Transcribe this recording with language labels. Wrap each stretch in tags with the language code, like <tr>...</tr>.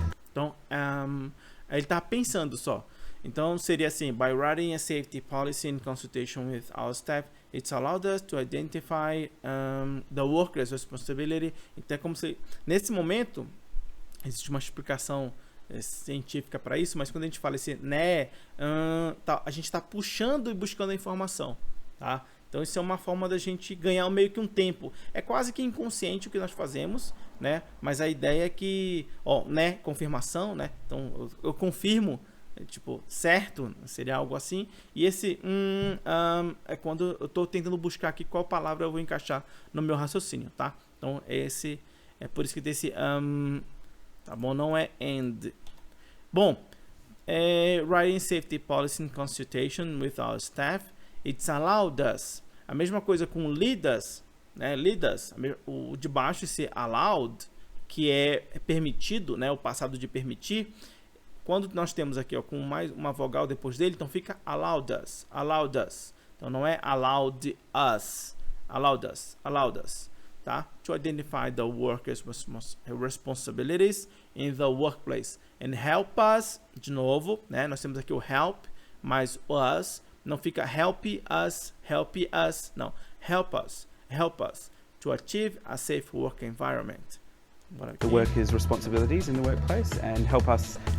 <pt>Então, ele está pensando só. Então, seria assim,</pt> <en>by writing a safety policy in consultation with our staff, it's allowed us to identify the workers' responsibility.</en> <pt>Então, é como se, nesse momento, existe uma explicação científica para isso, mas quando a gente fala esse né, a gente está puxando e buscando a informação, tá? Então isso é uma forma da gente ganhar meio que um tempo. É quase que inconsciente o que nós fazemos, né? Mas a ideia é que, né, confirmação, né? Então eu confirmo, tipo, certo, seria algo assim. E esse é quando eu estou tentando buscar aqui qual palavra eu vou encaixar no meu raciocínio, tá? Então esse é por isso que tem esse tá bom? Não é and. Bom,</pt> <en>writing safety policy in consultation with our staff, it's allowed us.</en> <pt>A mesma coisa com</pt> <en>lead us,</en> <pt>né? Lead us, o de baixo esse allowed, que é permitido, né? O passado de permitir. Quando nós temos aqui, ó, com mais uma vogal depois dele, então fica</pt> <en>allowed us, allowed us.</en> <pt>Então não é</pt> <en>allowed us, allowed us, allowed us.</en> <pt>Tá?</pt> <en>To identify the workers' responsibilities in the workplace. And help us,</en> <pt>de novo, né? Nós temos aqui o help, mas us, não fica help us, não.</pt> <en>Help us to achieve a safe work environment. The workers' responsibilities in the workplace and help us.</en>